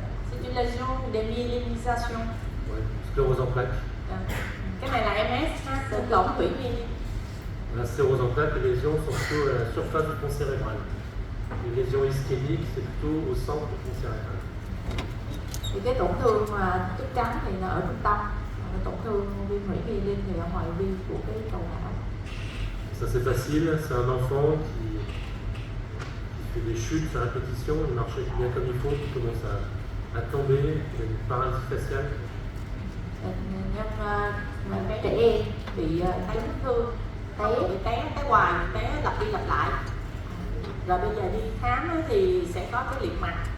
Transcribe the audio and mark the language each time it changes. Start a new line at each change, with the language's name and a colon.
French: C'est une lésion de myélinisation. Ouais, sclérose en plaques.
Vietnamese: Cái này là MS, c'est lỏng tủy myélin.
French: La sclérose en plaques, les lésions sont plutôt à la surface du tronc cérébral. Les lésions ischémiques, c'est plutôt au centre du tronc cérébral.
Vietnamese: Thì cái tổn thương mà chất trắng thì nó ở trung tâm, còn tổn thương viêm hủy myelin thì ở ngoại vi của cái cầu não.
French: Ça c'est facile, c'est un enfant qui fait des chutes à répétition, il marche bien comme il faut, qui commence à tomber, il a une paralysie faciale.
Vietnamese: Bệnh nhân trẻ em bị chấn thương bị té hoài, té lặp đi lặp lại. Rồi bây giờ đi khám á, thì sẽ có cái liệt mặt.